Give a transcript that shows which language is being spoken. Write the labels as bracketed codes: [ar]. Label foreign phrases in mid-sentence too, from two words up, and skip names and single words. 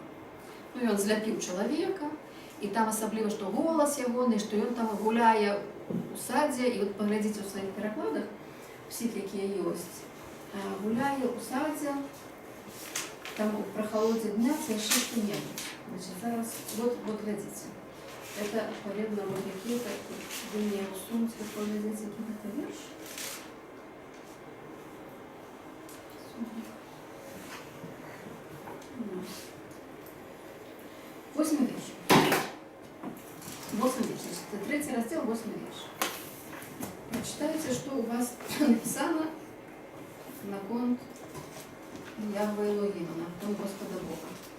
[uk] Ну, і він зляпив чоловіка, і там особливо, що голос його, що він там гуляє у саді, і от поглядіть у своїх перекладах, всіх, які є, гуляє у саді, там при холоді дня це ще що-небудь. Значить, зараз, [ru] вот глядите. Это, відповідно, вот какие-то, вы мне усуньте, поглядите, какие-то вірш. [uk] 8 вірш. 8 вірш. Значит, 3 розділ, 8 вірш. [ru] Прочитайте, что у вас написано на конт Яхве Элогима, на конт Господа Бога.